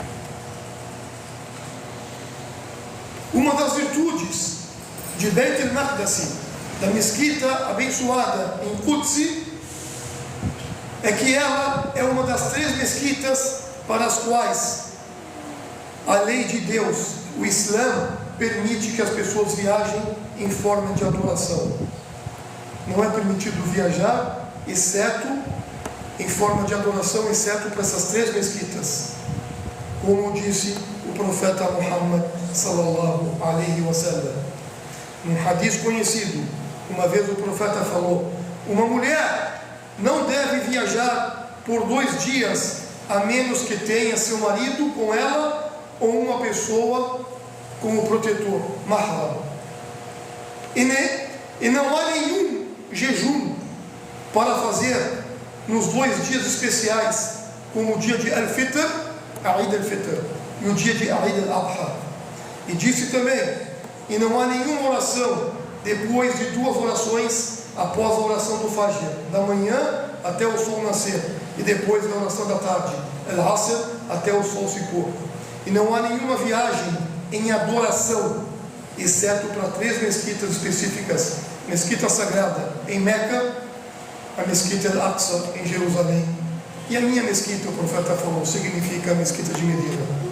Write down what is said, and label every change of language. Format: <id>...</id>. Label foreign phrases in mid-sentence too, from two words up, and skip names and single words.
<pt>Uma das virtudes de Beit al-Maqdis, da mesquita abençoada em Quds, é que ela é uma das 3 mesquitas para as quais a lei de Deus, o Islã, permite que as pessoas viajem em forma de adoração. Não é permitido viajar, exceto em forma de adoração, exceto para essas 3 mesquitas, como disse o profeta Muhammad</pt> <ar>صلى الله عليه وسلم.</ar> <pt>Num hadith conhecido, uma vez o profeta falou: uma mulher não deve viajar por 2 dias, a menos que tenha seu marido com ela ou uma pessoa como protetor, mahram. E não há nenhum jejum para fazer nos 2 dias especiais, como o dia de Al-Fitr, Eid al-Fitr, e o dia de Eid al-Adha. E disse também: e não há nenhuma oração depois de 2 orações após a oração do Fajr, da manhã até o sol nascer, e depois da oração da tarde, Al-Asr, até o sol se pôr. E não há nenhuma viagem em adoração, exceto para 3 mesquitas específicas: mesquita sagrada em Meca, a mesquita Al-Aqsa em Jerusalém, e a minha mesquita, o profeta falou, significa a mesquita de Medina.</pt>